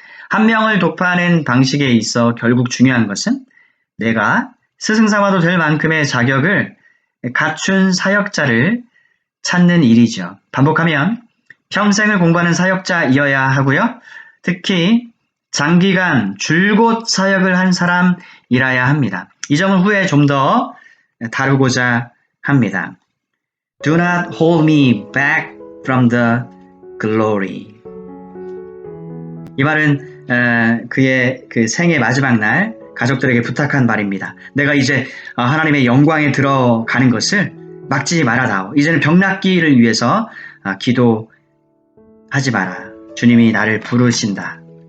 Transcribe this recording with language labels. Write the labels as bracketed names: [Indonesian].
[Korean] 한 명을 독파하는 방식에 있어 결국 중요한 것은 내가 스승 삼아도 될 만큼의 자격을 갖춘 사역자를 찾는 일이죠. 반복하면 평생을 공부하는 사역자이어야 하고요. 특히 장기간 줄곧 사역을 한 사람이라야 합니다. 이 점은 후에 좀 더 다루고자 합니다. [English] Do not hold me back from the glory. [Korean] 이 말은 그의 그 생애 마지막 날 가족들에게 부탁한 말입니다. 내가 이제 하나님의 영광에 들어가는 것을 막지 말아다오. 이제는 병낫기를 위해서 기도하지 마라. 주님이 나를 부르신다.